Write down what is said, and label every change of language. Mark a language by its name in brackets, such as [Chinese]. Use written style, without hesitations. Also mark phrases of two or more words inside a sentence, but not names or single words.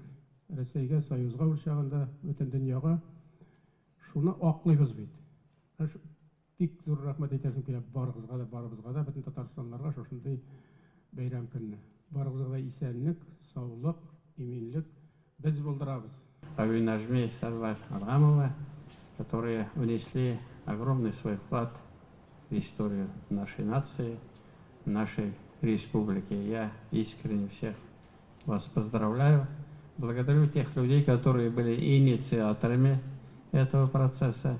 [Tatar] Россиягә, Союзга ул чагында, бөтен дөньяга шуны аклыйбыз бит. Тик зур рәхмәт әйтәсем килә барыбызга да, бөтен татарстанларга шушындай бәйрәм көнне. Барыбызга да исәнлек, саулык, иминлек без булдырабыз. [Russian] Кавин Аджми и Сарвар Адгамова, которые внесли огромный свой вклад в историю нашей нации, нашей республики. Я искренне всех вас поздравляю. Благодарю тех людей, которые были инициаторами этого процесса.